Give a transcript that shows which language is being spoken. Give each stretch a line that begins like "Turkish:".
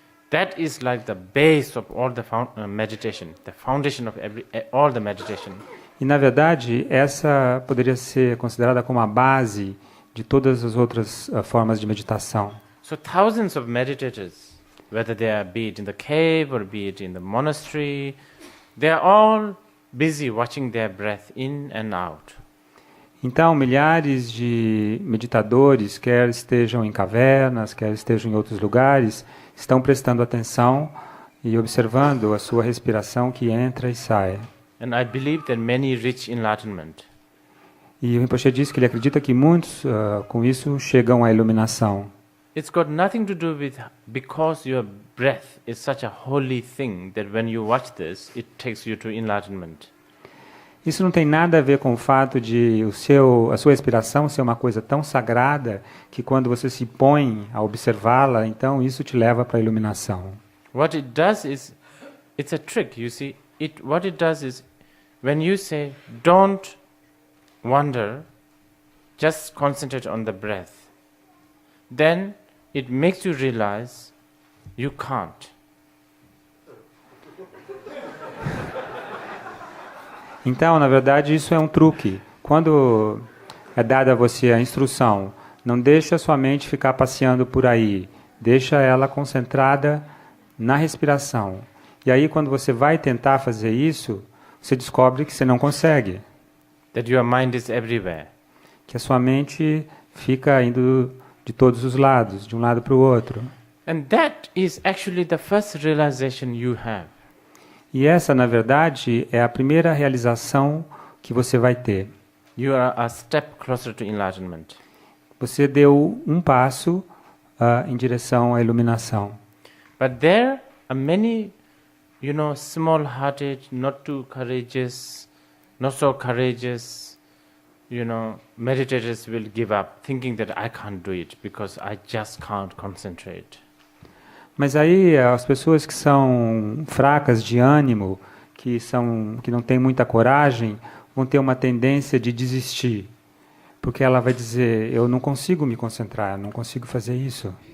English: That is like the base of all the meditation, the foundation of all the meditation.
Portuguese: E, na verdade, essa poderia ser considerada como a base de todas as outras formas de meditação.
English: So thousands of meditators, whether be it in the cave or be it in the monastery, they are all busy watching their breath in and out.
Portuguese: Então, milhares de meditadores, quer estejam em cavernas, quer estejam em outros lugares, estão prestando atenção e observando a sua respiração que entra e sai.
English: And I believe that many reach enlightenment.
Portuguese: E o Rinpoche diz que ele acredita que muitos, com isso, chegam à iluminação.
English: It's got nothing to do with because your breath is such a holy thing that when you watch this, it takes you to enlightenment.
Portuguese: Isso não tem nada a ver com o fato de a sua respiração ser uma coisa tão sagrada que quando você se põe a observá-la, então isso te leva para a iluminação.
English: What it does is, it's a trick, you see. What it does is, when you say, don't wonder, just concentrate on the breath, then it makes you realize you can't.
Portuguese: Então, na verdade, isso é um truque. Quando é dada a você a instrução, não deixa a sua mente ficar passeando por aí, deixa ela concentrada na respiração. E aí, quando você vai tentar fazer isso, você descobre que você não consegue.
English: That your mind is everywhere.
Portuguese: Que a sua mente fica indo de todos os lados, de um lado para o outro.
English: And that is actually the first realization you have.
Portuguese: E essa, na verdade, é a primeira realização que você vai ter.
English: You are a step closer to enlightenment.
Portuguese: Você deu um passo em direção à iluminação.
English: But there are many, small-hearted, not too courageous, not so courageous, meditators will give up, thinking that I can't do it because I just can't concentrate.
Portuguese: Mas aí as pessoas que são fracas de ânimo, que não têm muita coragem, vão ter uma tendência de desistir. Porque ela vai dizer, eu não consigo me concentrar, não consigo fazer isso.